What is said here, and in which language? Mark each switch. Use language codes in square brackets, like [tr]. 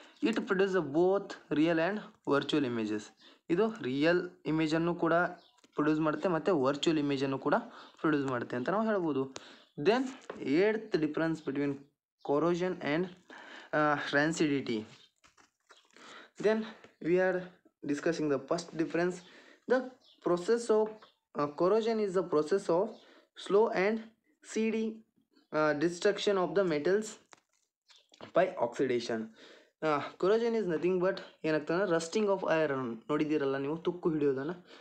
[en] It produce both real and virtual images. [kn] ಇದು real ಇಮೇಜನ್ನು ಕೂಡ produce ಮಾಡುತ್ತೆ ಮತ್ತು ವರ್ಚುವಲ್ ಇಮೇಜನ್ನು ಕೂಡ ಪ್ರೊಡ್ಯೂಸ್ ಮಾಡುತ್ತೆ ಅಂತ ನಾವು ಹೇಳ್ಬೋದು. [en] Then eighth difference between corrosion and rancidity. Then we are discussing the first difference. The process of corrosion is the process of slow and steady destruction of the metals by oxidation. Corrosion is nothing but [kn] ಏನಾಗ್ತದೆ, rusting of iron ನೋಡಿದ್ದೀರಲ್ಲ ನೀವು, ತುಕ್ಕು ಹಿಡಿಯೋದನ್ನು.